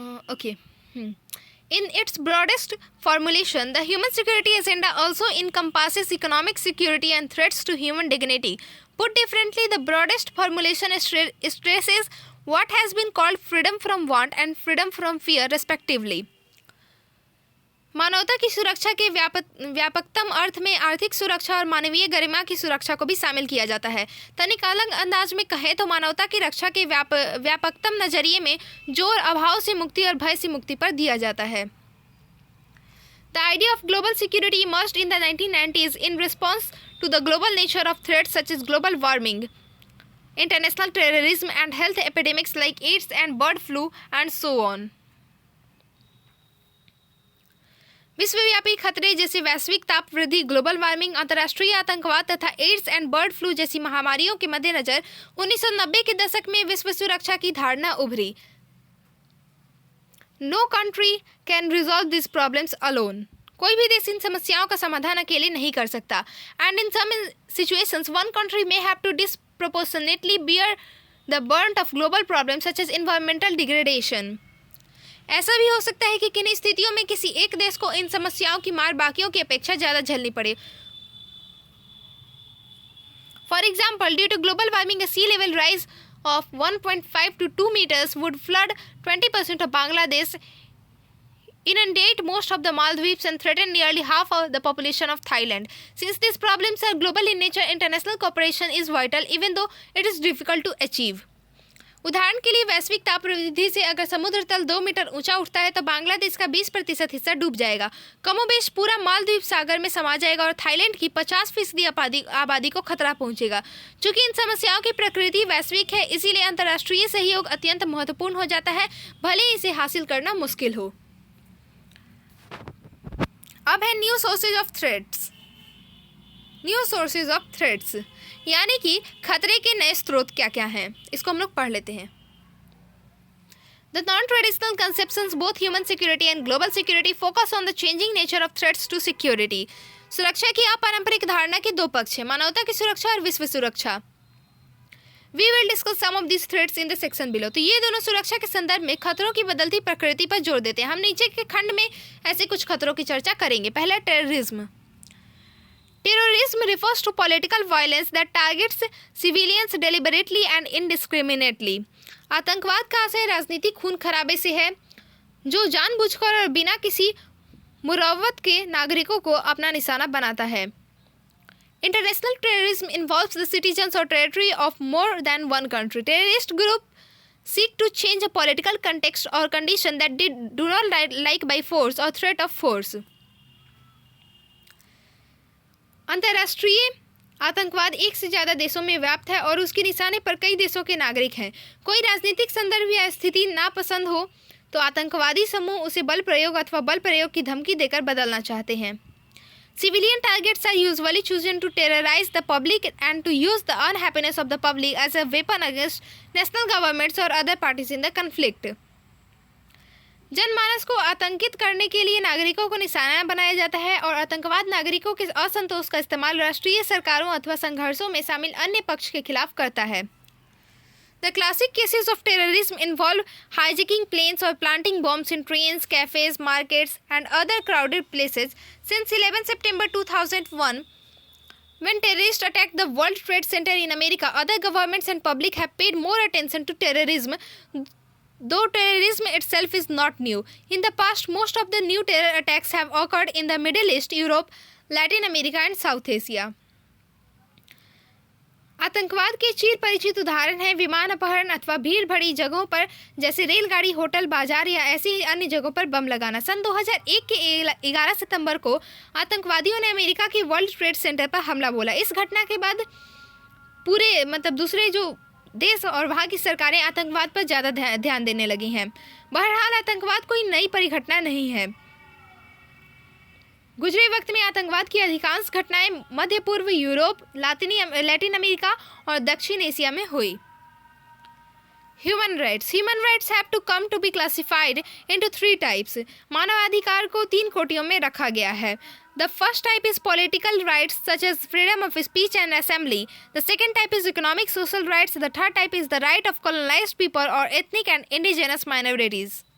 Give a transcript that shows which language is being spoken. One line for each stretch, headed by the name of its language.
English: Okay In its broadest formulation, the human security agenda also encompasses economic security and threats to human dignity. Put differently, the broadest formulation stresses what has been called freedom from want and freedom from fear, respectively.
Hindi: मानवता की सुरक्षा के व्यापकतम अर्थ में आर्थिक सुरक्षा और मानवीय गरिमा की सुरक्षा को भी शामिल किया जाता है। तनिक अलग अंदाज में कहें तो मानवता की रक्षा के व्यापकतम नजरिए में जोर अभाव से मुक्ति और भय से मुक्ति पर दिया जाता है।
English: The idea of global security emerged in the 1990s in response to the global nature of threats such as global warming, international terrorism, and health epidemics like AIDS and bird flu, and so on.
Hindi: विश्वव्यापी खतरे जैसे वैश्विक ताप वृद्धि, global warming, अंतर्राष्ट्रीय आतंकवाद तथा ads and bird flu जैसी महामारियों के मद्देनजर 1990 के दशक में विश्व सुरक्षा की धारणा उभरी।
English: No country can resolve this problems alone.
Hindi: कोई भी देश इन समस्याओं का समाधान अकेले नहीं कर सकता।
English: And in some situations one country may have to disproportionately bear the burden of global problems such as environmental degradation.
Hindi: ऐसा भी हो सकता है कि किन्हीं स्थितियों में किसी एक देश को इन समस्याओं की मार बाकियों की अपेक्षा ज़्यादा झेलनी पड़े।
English: For example, due to global warming, sea level rise of 1.5 to 2 meters would flood 20% of Bangladesh, inundate most of the Maldives, and threaten nearly half of the population of Thailand. Since these problems are global in nature, international cooperation is vital, even though it is difficult to achieve.
Hindi: उदाहरण के लिए, वैश्विक ताप वृद्धि से अगर समुद्र तल 2 मीटर ऊंचा उठता है तो बांग्लादेश का 20% हिस्सा डूब जाएगा, कमोबेश पूरा मालदीव सागर में समा जाएगा और थाईलैंड की 50% आबादी को खतरा पहुंचेगा। चूंकि इन समस्याओं की प्रकृति वैश्विक है, इसीलिए अंतर्राष्ट्रीय सहयोग अत्यंत महत्वपूर्ण हो जाता है, भले इसे हासिल करना मुश्किल हो। अब है
English: New sources of threats.
Hindi: New sources of threats यानी कि खतरे के नए स्रोत क्या क्या हैं, इसको हम लोग पढ़ लेते हैं।
English: The non-traditional conceptions, both human security and global security, focus on the changing nature of threats to security.
Hindi: सुरक्षा की अपारंपरिक धारणा के दो पक्ष हैं, मानवता की सुरक्षा और विश्व सुरक्षा।
English: We will discuss some of these threats in the section below.
Hindi: तो ये दोनों सुरक्षा के संदर्भ में खतरों की बदलती प्रकृति पर जोर देते हैं। हम नीचे के खंड में ऐसे कुछ खतरों की चर्चा करेंगे। पहला, terrorism.
English: Terrorism refers to political violence that targets civilians deliberately and indiscriminately.
Hindi: आतंकवाद का आशय राजनीतिक खून खराबे से है, जो जानबूझकर और बिना किसी मुरव्वत के नागरिकों को अपना निशाना बनाता है।
English: International terrorism involves the citizens or territory of more than one country. Terrorist group seek to change a political context or condition that they do not like by force or threat of force.
Hindi: अंतर्राष्ट्रीय आतंकवाद एक से ज़्यादा देशों में व्याप्त है और उसके निशाने पर कई देशों के नागरिक हैं। कोई राजनीतिक संदर्भ या स्थिति नापसंद हो तो आतंकवादी समूह उसे बल प्रयोग अथवा बल प्रयोग की धमकी देकर बदलना चाहते हैं।
English: Civilian targets are usually chosen to terrorize the public and to use the unhappiness of the public as a weapon against national governments or other parties in the conflict.
Hindi: जनमानस को आतंकित करने के लिए नागरिकों को निशाना बनाया जाता है और आतंकवाद नागरिकों के असंतोष का इस्तेमाल राष्ट्रीय सरकारों अथवा संघर्षों में शामिल अन्य पक्ष के खिलाफ करता है।
English: The classic cases of terrorism involve hijacking planes or planting bombs in trains, cafes, markets, and other crowded places. Since 11 September 2001, when terrorists attacked the World Trade Center in America, other governments and public have paid more attention to terrorism, though terrorism itself is not new. In the past, most of the new terror attacks have occurred in the Middle East, Europe, Latin America, and South Asia.
Hindi: आतंकवाद के चिर परिचित उदाहरण हैं विमान अपहरण अथवा भीड़ भरी जगहों पर जैसे रेलगाड़ी, होटल, बाजार या ऐसी अन्य जगहों पर बम लगाना। सन 2001 के 11 सितंबर को आतंकवादियों ने अमेरिका के वर्ल्ड ट्रेड सेंटर पर हमला बोला। इस घटना के बाद पूरे दूसरे जो देश और वहाँ की सरकारें आतंकवाद पर ज़्यादा ध्यान देने लगी हैं। बहरहाल आतंकवाद कोई नई परिघटना नहीं है। गुजरे वक्त में आतंकवाद की अधिकांश घटनाएं मध्य पूर्व, यूरोप, लैटिन अमेरिका और दक्षिण एशिया में हुई।
English: Human rights have to come to be classified into 3 types.
Hindi: मानवाधिकार को 3 कोटियों में रखा गया है।
English: The first type is political rights such as freedom of speech and assembly. The second type is economic social rights. The third type is the right of colonized people or ethnic and indigenous minorities.